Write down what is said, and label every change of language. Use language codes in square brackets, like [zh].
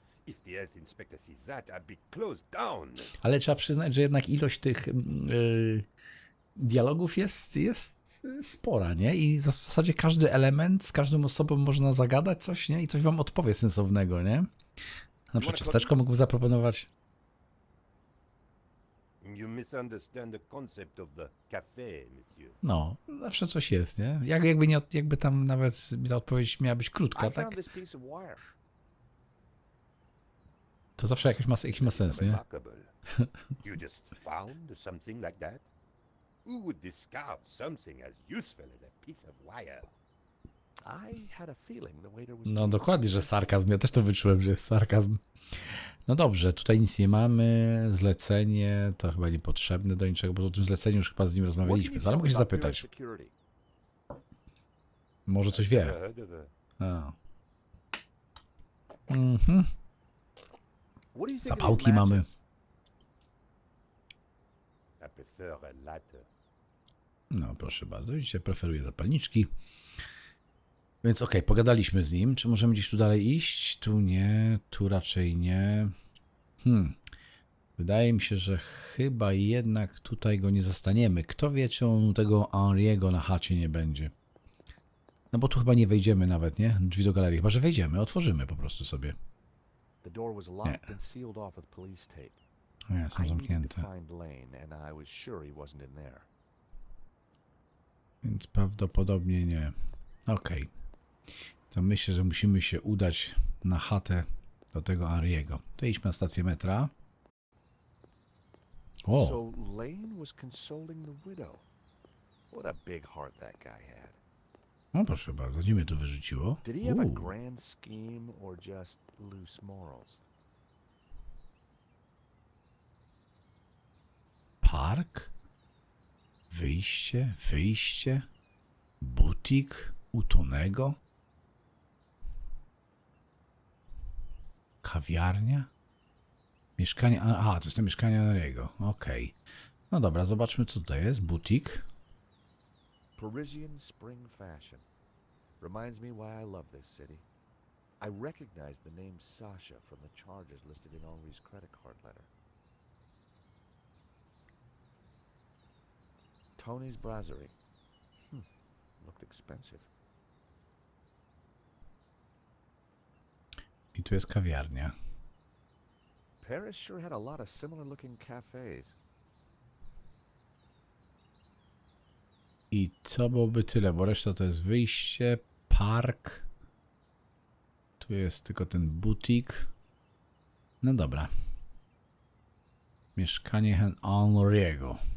[en] If the health inspector sees that, I'll be closed down. [pl] Ale trzeba przyznać, że jednak ilość tych dialogów jest spora, nie? I w zasadzie każdy element z każdą osobą można zagadać coś, nie? I coś wam odpowie sensownego, nie? Na przykład ciasteczko mógłbym zaproponować. [en] You misunderstand the concept of the café, monsieur. [pl] No, zawsze coś jest, nie? Jakby tam nawet ta odpowiedź miała być krótka, [en] I [pl] tak? [en] found this piece of wire. [pl] To zawsze jakiś ma sens, nie? [en] Remarkable. You just found something like that? Who would discard something as useful as a piece of wire? I had a feeling the waiter was... [pl] No dokładnie, że sarkazm. Ja też to wyczułem, że jest sarkazm. No dobrze, tutaj nic nie mamy. Zlecenie to chyba niepotrzebne do niczego, bo o tym zleceniu już chyba z nim rozmawialiśmy. Ale mogę się zapytać. Może coś wie. A. Zapałki mamy. [en] I prefer a lighter. [pl] No proszę bardzo, widzicie, preferuję zapalniczki. Więc okej, pogadaliśmy z nim. Czy możemy gdzieś tu dalej iść? Tu nie, tu raczej nie. Wydaje mi się, że chyba jednak tutaj go nie zastaniemy. Kto wie, czy on tego Henri'ego na chacie nie będzie. No bo tu chyba nie wejdziemy nawet, nie? Drzwi do galerii. Chyba, że wejdziemy, otworzymy po prostu sobie. [en] The door was locked and sealed off with police tape. [pl] Nie, są [en] I needed to [pl] zamknięte. [en] find Lane, and I was sure he wasn't in there. [pl] Więc prawdopodobnie nie. Okej. To myślę, że musimy się udać na chatę do tego Henri'ego. To idźmy na stację metra. O! [en] So Lane was consoling the widow. What a big heart that guy had. [pl] No proszę bardzo, gdzie mnie to wyrzuciło? [en] Did he have a grand scheme or just loose morals? [pl] Park? Wyjście? Butik utonego? Kawiarnia? Mieszkanie... Aha, to jest to mieszkanie Henri'ego. Okej. No dobra, zobaczmy co tutaj jest. Butik. [en] Parisian spring fashion. Reminds me why I love this city. I recognize the name Sasha from the charges listed in Henri's credit card letter. Tony's Brasserie. Looked expensive. [pl] I tu jest kawiarnia. [en] Paris sure had a lot of similar looking cafes. [pl] I to byłoby tyle, bo reszta to jest wyjście, park. Tu jest tylko ten butik. No dobra. Mieszkanie Henry'ego.